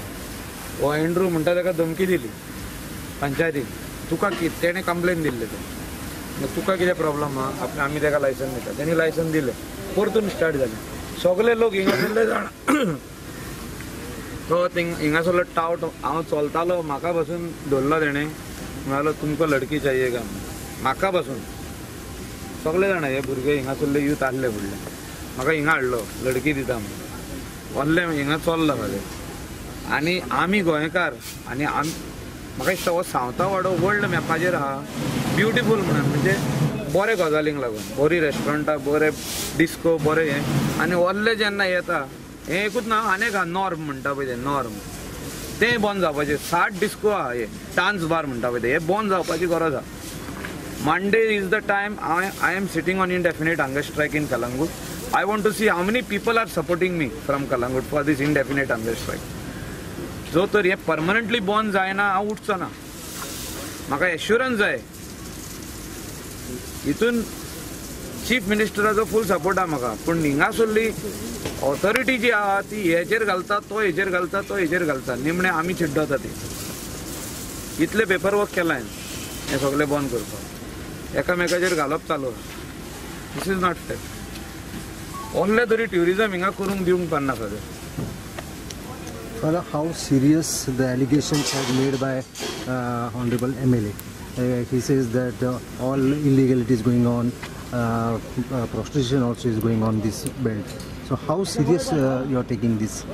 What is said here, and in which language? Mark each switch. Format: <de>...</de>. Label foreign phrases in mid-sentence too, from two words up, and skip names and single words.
<kok>हो एंड्रू म्हणटा ताका धमकी दिली पंचायतीन, तुका तेणें कंप्लेन दिल्ले ते, तुका कितें प्रॉब्लम आहा, आमी ताका लायसन दिता. तेणी लायसन दिलें, परतून स्टार्ट जालें. सगळे लोक हिंगासरले जाण तो हिंगासरलो टावट हांव चलतालो, म्हाका बसून धरलो तेणें, म्हणालो</kok> <hi>तुमको लडकी चाहिए</hi> <kok>का, म्हाका बसून सगळे जाण हे भुरगे हिंगासरले यूथ आहले फुडले म्हाका हिंगा हाडलो, लडकी दिता म्हणून व्हरले हिंगा चल्लो म्हाजे. आनी आमी गोंयकार आनी म्हाका दिसता हो सावता वाडो वर्ल्ड मॅपाचेर आहा ब्युटिफूल म्हणून, म्हणजे बरे गजालींक लागून, बरी रेस्टॉरंटां, बरे डिस्को, बरे हें. आनी व्हरले जेन्ना येता हें एकूच ना, आनीक आहा नॉर्म म्हणटा पळय ते नॉर्म, तें बंद जावपाचें. 60 डिस्को आहा, हे</kok> <en>dance bar</en> <kok>म्हणटा पळय ते, हे बंद जावपाची गरज आहा.</kok> <en>Monday is the time I am sitting on indefinite hunger strike in Kalangut. I want to see how many people are supporting me from Kalangut for this indefinite hunger strike.</en> <kok>जो तर हे परमनंटली बंद जायना हांव उठचो ना. म्हाका एश्युरन्स जाय. हितून चीफ मिनिस्टराचो</kok> <en>full support</en> <kok>आहा म्हाका, पूण हिंगासरली ऑथॉरिटी जी आहा ती हेचेर घालता, तो हेचेर घालता, तो हेचेर घालता, निमणे आमी चिड्डता ती. इतले</kok> <en>paper work</en> <kok>केला हांवें हें सगळें बंद करपाक, एकामेकाचेर घालप चालू आहा.</kok> <en>This is not fair.</en> <kok>व्हडले तरी ट्युरिजम हिंगा करूंक दिवंक पडना सगळें.</kok> <en>Father, how serious the allegations have made by Honorable MLA? He says that all illegality is going on, prostitution also is going on this belt. So how serious you are taking this?</en>